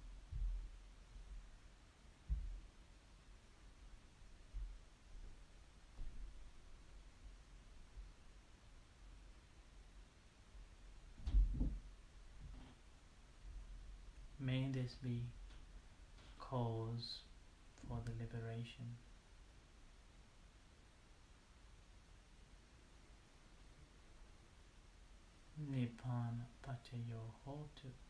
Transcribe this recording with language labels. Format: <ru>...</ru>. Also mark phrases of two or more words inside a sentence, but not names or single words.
<en>May this be cause for the liberation.</en> <pi>Nibbana pachayo hotu.</pi>